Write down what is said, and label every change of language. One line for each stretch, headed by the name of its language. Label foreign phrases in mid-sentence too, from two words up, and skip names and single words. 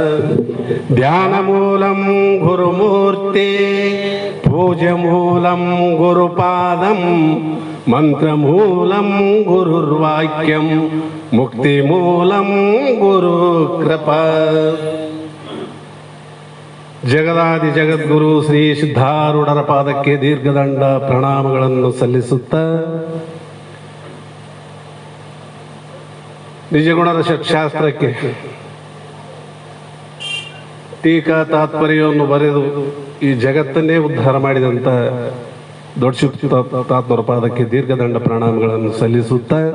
Sanskrit: ध्यानमूलं गुरुमूर्ति, पूज्यमूलं गुरुपादं, मंत्रमूलं गुरुर्वाक्यं, मुक्तिमूलं गुरुकृपा।
Kannada: ಜಗದಾದಿ ಜಗದ್ಗುರು ಶ್ರೀ ಸಿದ್ಧಾರೂಢರ ಪಾದಕ್ಕೆ ದೀರ್ಘದಂಡ ಪ್ರಣಾಮಗಳನ್ನು ಸಲ್ಲಿಸುತ್ತಾ ನಿಜಗುಣದ ಷಟ್ಶಾಸ್ತ್ರಕ್ಕೆ ಟೀಕಾ ತಾತ್ಪರ್ಯವನ್ನು ಬರೆದು ಈ ಜಗತ್ತನ್ನೇ ಉದ್ಧಾರ ಮಾಡಿದಂಥ ದೊಡ್ಡ ತಾತ್ಪರ ಪಾದಕ್ಕೆ ದೀರ್ಘದಂಡ ಪ್ರಣಾಮಗಳನ್ನು ಸಲ್ಲಿಸುತ್ತಾ